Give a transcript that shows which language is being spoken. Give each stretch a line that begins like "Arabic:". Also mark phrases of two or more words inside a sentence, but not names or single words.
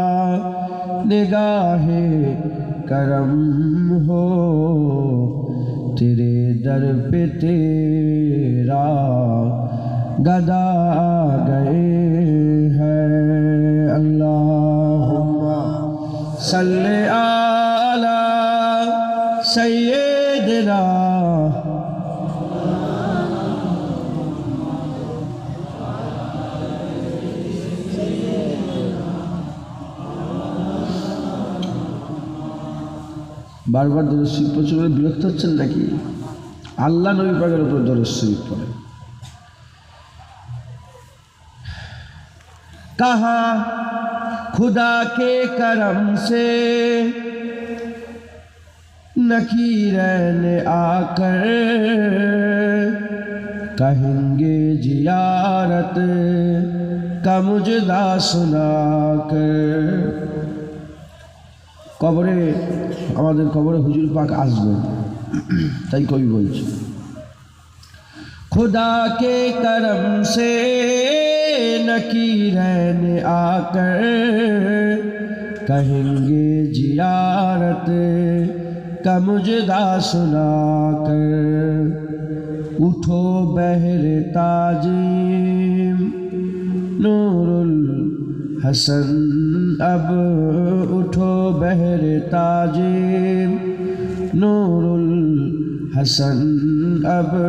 Urdu: نگاہ کرم ہو تیرے در پہ تیرا گدا آ گئے ہیں
Arabic: اللہم صلی علی سیدنا
Bangla: বারবার দরুদ শরীফ পড়ছে বলে বিরক্ত হচ্ছেন নাকি? আল্লাহ নবী পাকের উপর দরুদ শরীফ পড়ে।
Urdu: کہا خدا کے کرم سے نکیرین آ کر کہیں گے زیارت کا مجدہ سنا کر
Bangla: কবরে আমাদের কবরে হুজুর পাক আসবেন তাই কবি বলছে
Urdu: خدا کے کرم سے نکیرین آ کر کہیں گے زیارت کا مجدہ سنا کر اٹھو بحر تعظیم نور الحسن اب اٹھو بحر تعظیم نور الحسن اب